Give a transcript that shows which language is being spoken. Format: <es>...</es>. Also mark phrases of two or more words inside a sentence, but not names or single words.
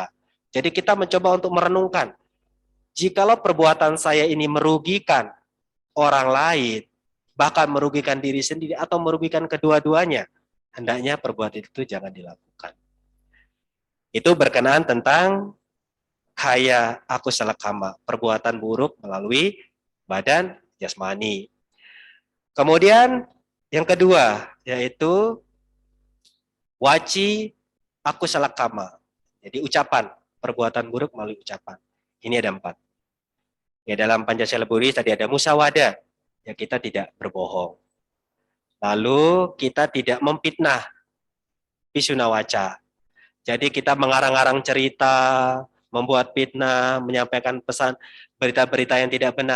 <id>Jadi kita mencoba untuk merenungkan, jikalau perbuatan saya ini merugikan orang lain, bahkan merugikan diri sendiri atau merugikan kedua-duanya, hendaknya perbuatan itu jangan dilakukan. Itu berkenaan tentang</id> <pi>kaya akusala kama,</pi> <id>perbuatan buruk melalui badan jasmani. Kemudian yang kedua yaitu</id> <pi>waci akusala kama.</pi> <id>Jadi ucapan, perbuatan buruk melalui ucapan. Ini ada 4. Ya, dalam Pancasila Buddhis tadi ada musawada, ya kita tidak berbohong. Lalu kita tidak memfitnah, pisunawaca. Jadi kita mengarang-arang cerita, membuat fitnah, menyampaikan pesan berita-berita yang tidak benar.</id>